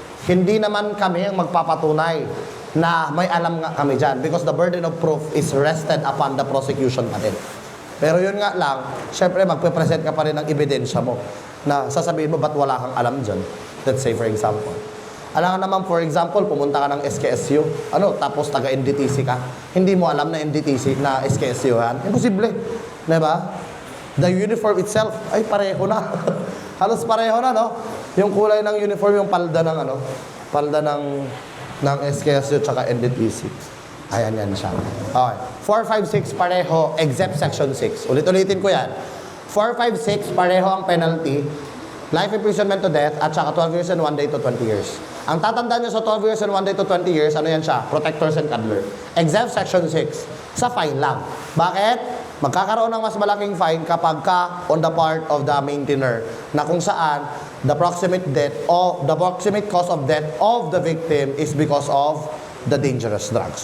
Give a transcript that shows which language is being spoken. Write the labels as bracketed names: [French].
[Filipino] Hindi naman kami ang magpapatunay na may alam nga kami dyan. [English] Because the burden of proof is rested upon the prosecution [Filipino] pa din. Pero yun nga lang, syempre magpe-present ka pa rin ng ebidensya mo na sasabihin mo, ba't wala kang alam dyan? [English] Let's say for example. [Filipino] Alam naman, for example, pumunta ka ng SKSU, tapos taga-NDTC ka. Hindi mo alam na NDTC, na SKSU yan. Imposible. Diba? [English] The uniform itself, [Filipino] ay pareho na. Halos pareho na, no? Yung kulay ng uniform, yung palda ng, palda ng SKSU tsaka NDTC. Ayan yan siya. Okay. 4, 5, 6 pareho, except Section 6. Ulit-ulitin ko yan. 4, 5, 6 pareho ang penalty. [English] Life imprisonment to death [Filipino] at saka [English] 12 years and 1 day to 20 years. [Filipino] Ang tatandaan nyo sa 12 years and 1 day to 20 years, ano yan siya? [English] Protectors and cuddler. Exempt Section 6. [Filipino] Sa fine lang. Bakit? Magkakaroon ng mas malaking fine kapag ka [English] on the part of the maintainer [Filipino] na kung saan [English] the proximate cause of death of the victim is because of the dangerous drugs.